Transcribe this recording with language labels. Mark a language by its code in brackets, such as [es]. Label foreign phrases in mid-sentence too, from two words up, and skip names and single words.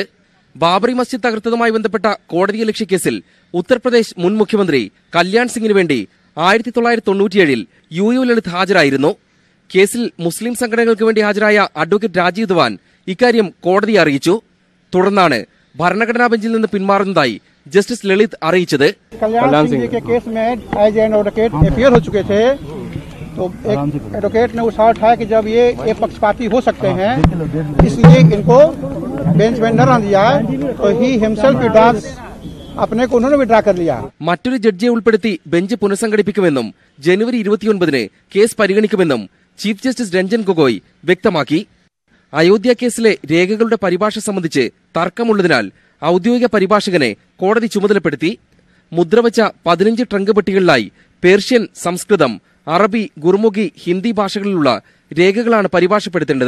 [ml] ബാബറി മസ്ജിദ് തകർത്തതുമായി ബന്ധപ്പെട്ട കോടതിയലക്ഷ്യ കേസിൽ ഉത്തർപ്രദേശ് മുൻ മുഖ്യമന്ത്രി കല്യാൺ സിംഗിന് വേണ്ടി 1997-ൽ UU ലളിത് ഹാജരായിരുന്നു. കേസിൽ മുസ്ലിം സംഘടനകൾക്ക് വേണ്ടി ഹാജരായ അഡ്വക്കേറ്റ് രാജീവ് ധവാൻ ഇക്കാര്യം കോടതിയെ അറിയിച്ചു. തുടർന്നാണ് ഭരണഘടനാ ബെഞ്ചിൽ നിന്ന് പിന്മാറുന്നതായി ജസ്റ്റിസ് ലളിത് അറിയിച്ചത്. [hi] तो एक एडवोकेट ने उछाल उठाया कि जब ये एक पक्षपाती हो सकते हैं, इसलिए इनको बेंच में न रहने दिया, तो [en] he himself withdraws, [hi] अपने को उन्होंने विड्रॉ कर लिया. [ml] മറ്റൊരു ജഡ്ജിയെ ഉൾപ്പെടുത്തി ബെഞ്ച് പുനഃസംഘടിപ്പിക്കുമെന്നും ജനുവരി 29-ന് കേസ് പരിഗണിക്കുമെന്നും ചീഫ് ജസ്റ്റിസ് രഞ്ജൻ ഗൊഗോയ് വ്യക്തമാക്കി. അയോധ്യ കേസിലെ രേഖകളുടെ പരിഭാഷ സംബന്ധിച്ച് തർക്കമുള്ളതിനാൽ ഔദ്യോഗിക പരിഭാഷകനെ കോടതി ചുമതലപ്പെടുത്തി. മുദ്രവച്ച 15 ട്രങ്ക് പെട്ടികളിലായി പേർഷ്യൻ, സംസ്കൃതം, അറബി, ഗുർമുഖി, ഹിന്ദി ഭാഷകളിലുള്ള രേഖകളാണ് പരിഭാഷപ്പെടുത്തേണ്ടത്.